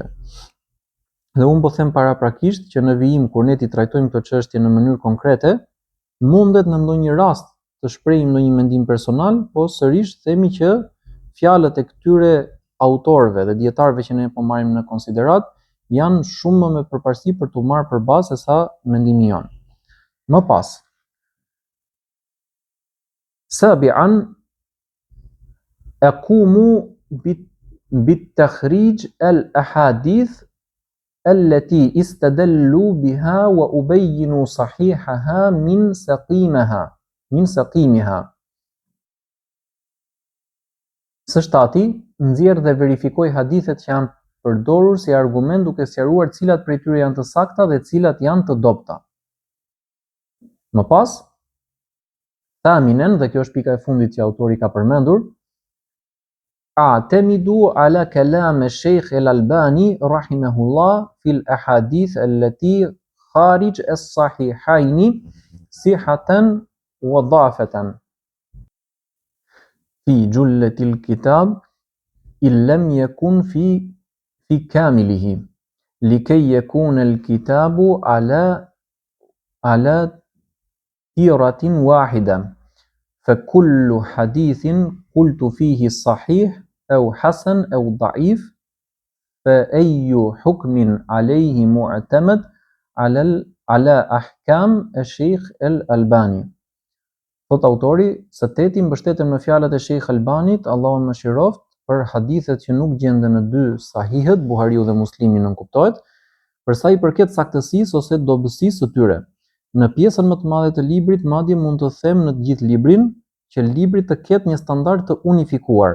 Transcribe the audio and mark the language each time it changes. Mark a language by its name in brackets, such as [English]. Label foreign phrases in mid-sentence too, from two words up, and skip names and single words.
[Albanian] Dhe unë po them paraprakisht që në vijim kur ne ti trajtojmë këtë çështje në mënyrë konkrete, mundet në ndonjë rast të shprehim ndonjë mendim personal, po sërish themi që fjalët e këtyre autorëve dhe dietarëve që ne po marrim në konsiderat janë shumë më me përparësi për t'u marrë përbazë se sa mendimi jon. Më pas. [Arabic] سابعا أقوم بتخريج الأحاديث التي استدلوا بها وأبين صحيحها من سقيمها. [Albanian] Së shtati, nxjerr dhe verifikoj hadithet që janë përdorur si argument duke sqaruar cilat prej tyre janë të sakta dhe cilat janë të dobta. Më pas, [Arabic] thaminen, [Albanian] dhe kjo është pika e fundit që autori ka përmendur, [Arabic] أعتمد على كلام الشيخ الألباني رحمه الله في الأحاديث التي خارج الصحيحين صحة وضعفا في جل الكتاب إن لم يكن في كامله لكي يكون الكتاب على وتيرة واحدة فكل حديث قلت فيه صحيح أو حسن أو ضعيف فأي حكم عليه معتمد على أحكام الشيخ الألباني. [Albanian] Thot autori, së teti mbështetem në fjalët e Sheikh Albanit, Allahu më mëshiroft, për hadithet që nuk gjenden në dy sahihët, Buhariu dhe Muslimi nën kuptohet, për sa i përket saktësisë ose dobësisë së tyre. Në pjesën më të madhe të librit, madje mund të them në të gjithë librin, që libri të ketë një standard të unifikuar.